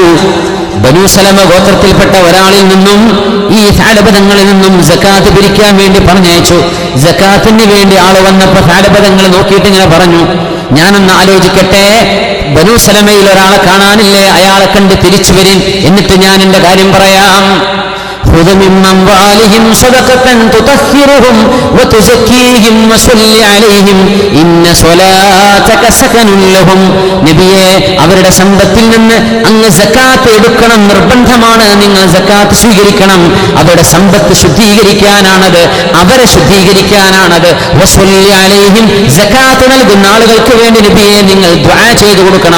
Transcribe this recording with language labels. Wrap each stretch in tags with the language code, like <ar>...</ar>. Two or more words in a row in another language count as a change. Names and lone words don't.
<ml>ബനൂ സലമ ഗോത്രത്തിൽപ്പെട്ട ഒരാളിൽ നിന്നും ഈ സഅലബ തങ്ങളിൽ നിന്നും സക്കാത്ത് പിരിക്കാൻ വേണ്ടി പറഞ്ഞയച്ചു. സക്കാത്തിന് വേണ്ടി ആള് വന്നപ്പോ സഅലബ തങ്ങൾ നോക്കിയിട്ട് ഇങ്ങനെ പറഞ്ഞു, ഞാനൊന്ന് ആലോചിക്കട്ടെ, ബനൂ സലമയിൽ ഒരാളെ കാണാനില്ലേ? അയാളെ കണ്ട് തിരിച്ചു വരിൻ, എന്നിട്ട് ഞാൻ എന്റെ കാര്യം പറയാം.</ml> <ar>خذ من أموالهم صدقة تطهرهم وتزكيهم وصل عليهم إن صلاتك سكن لهم.</ar> <ml>നബിയെ, അവരുടെ സമ്പത്തിൽ നിന്ന് അങ്ങ് സക്കാത്ത് എടുക്കണം, നിർബന്ധമാണ്. നിങ്ങൾ സക്കാത്ത് സ്വീകരിക്കണം. അവരുടെ സമ്പത്ത് ശുദ്ധീകരിക്കാനാണത്, അവരെ ശുദ്ധീകരിക്കാനാണത്.</ml> <ar>وصل عليهم,</ar> <ml>സക്കാത്ത് നൽകുന്ന ആളുകൾക്ക് വേണ്ടി നബിയെ നിങ്ങൾ ദുആ ചെയ്തു കൊടുക്കണം.</ml>